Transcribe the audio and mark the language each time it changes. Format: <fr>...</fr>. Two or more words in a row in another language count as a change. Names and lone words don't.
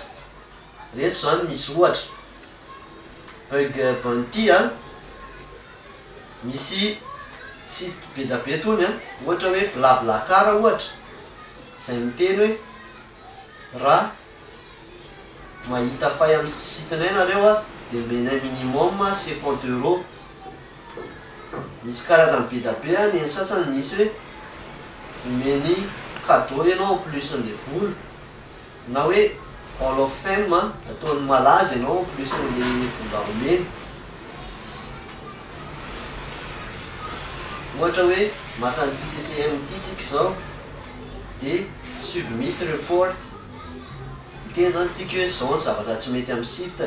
<mg>Reto zany misy ohatra</mg> <en>bug bounty</en> <mg>a, misy site be da be tony a ohatra hoe blablacar ohatra izay miteny hoe raha mahita fay amin'ny sitinay nareo a dia menay minimum 50 €. Misy karazany be da be a, ny sasany misy hoe omeny cadeau ianao</mg> <fr>en plus</fr> <mg>n'le voly na hoe</mg> <en>hall of fame</en> <mg>ataony malaza ianao</mg> <fr>en plus</fr> <mg>n'le vola omeny. Ohatra hoe maka an'ity CCM ty tsika zao dia</mg> <en>submit report</en> <mg>miteny zany tsika hoe zao ny zavatra tsy mety amin'ny siteny.</mg>